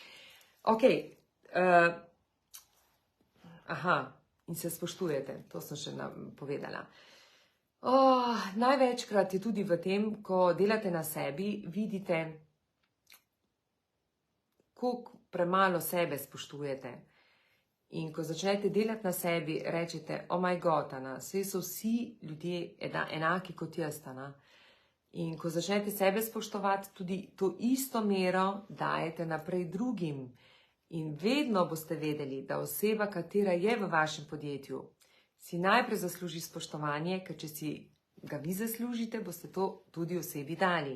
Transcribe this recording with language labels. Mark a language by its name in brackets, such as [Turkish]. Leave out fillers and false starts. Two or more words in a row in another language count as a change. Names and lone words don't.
[Slovenian] In se spoštujete, to sem še povedala. Največkrat je tudi v tem, ko delate na sebi, vidite, koliko premalo sebe spoštujete. In ko začnete delati na sebi, rečete, [English] oh my god, [Slovenian] saj so vsi ljudje enaki kot jaz. In ko začnete sebe spoštovati, tudi to isto mero dajete naprej drugim. In vedno boste vedeli, da oseba, katera je v vašem podjetju, si najprej zasluži spoštovanje, ker če si ga vi zaslužite, boste to tudi osebi dali.